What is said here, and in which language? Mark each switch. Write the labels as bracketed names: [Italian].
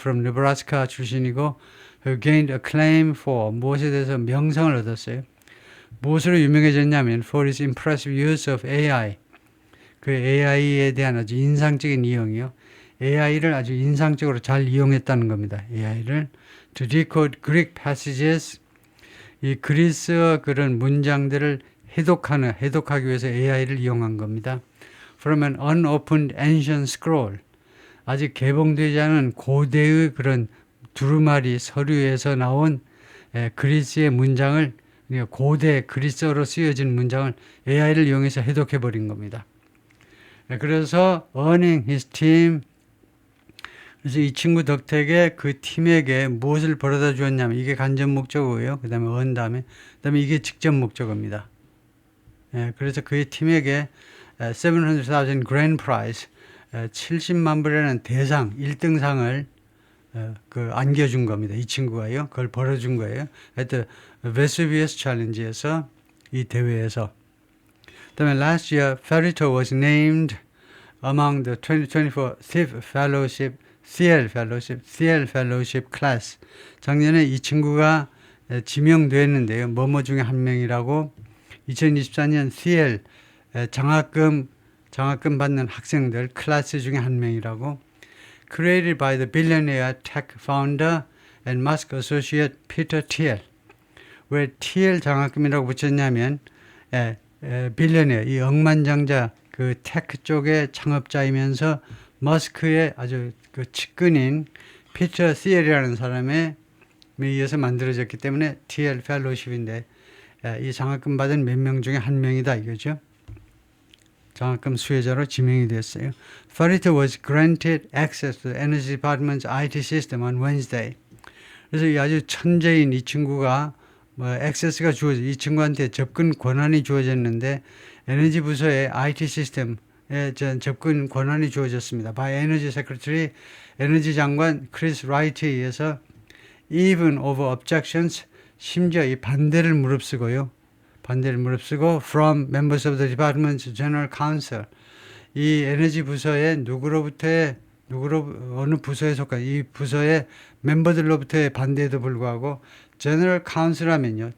[English] from Nebraska [Korean] 출신이고 [English] who gained acclaim for [Korean] 무엇에 대해서 명성을 얻었어요. 무엇으로 유명해졌냐면 [English] for his impressive use of AI. [Korean] 그 AI에 대한 아주 인상적인 이용이요. AI를 아주 인상적으로 잘 이용했다는 겁니다. [English] AI를 to decode Greek passages. [Korean] 이 그리스어 그런 문장들을 해독하기 위해서 AI를 이용한 겁니다. [English] From an unopened ancient scroll. [Korean] 아직 개봉되지 않은 고대의 그런 두루마리 서류에서 나온 그리스의 문장을, 고대 그리스어로 쓰여진 문장을 AI를 이용해서 해독해버린 겁니다. 그래서 [English] earning his team. [Korean] 그래서 이 친구 덕택에 그 팀에게 무엇을 벌어다 주었냐면, 이게 간접 목적어고요. 그 다음에 earn 다음에 이게 직접 목적어입니다. 그래서 그의 팀에게 700,000 [English] grand prize, [Korean] 70만 불이라는 대상, 1등상을 안겨준 겁니다. 이 친구가요. 그걸 벌어준 거예요. 하여튼 Vesuvius Challenge에서, 이 대회에서. 그 다음에 [English] last year, Farito was named among the 2024 Thiel Fellowship class. [Korean] 작년에 이 친구가 지명됐는데요. 뭐뭐 중에 한 명이라고 2024년 Thiel 장학금 받는 학생들 클래스 중에 한 명이라고. [English] Created by the billionaire tech founder and Musk associate Peter Thiel. [Korean] 왜 Thiel 장학금이라고 붙였냐면 빌리어네어, 이 억만장자 그 테크 쪽의 창업자이면서 머스크의 아주 그 측근인 피터 thiel이라는 사람에 의해서 만들어졌기 때문에 Thiel 펠로우십인데, 이 장학금 받은 몇 명 중에 한 명이다 이거죠. 장학금 수혜자로 지명이 됐어요. [English] Farito was granted access to the Energy Department's IT system on Wednesday. [Korean] 그래서 이 아주 천재인 이 친구가 액세스가 이 친구한테 접근 권한이 주어졌는데, 에너지 부서의 IT 시스템에 접근 권한이 주어졌습니다. [English] by Energy Secretary, [Korean] 에너지 장관 크리스 라이트에 의해서 [English] even over objections, [Korean] 심지어 이 반대를 무릅쓰고 [English] from members of the department's general counsel, [Korean] 이 에너지 부서의 어느 부서에 속한 이 부서의 멤버들로부터의 반대에도 불구하고 제너럴 카운슬 하면요.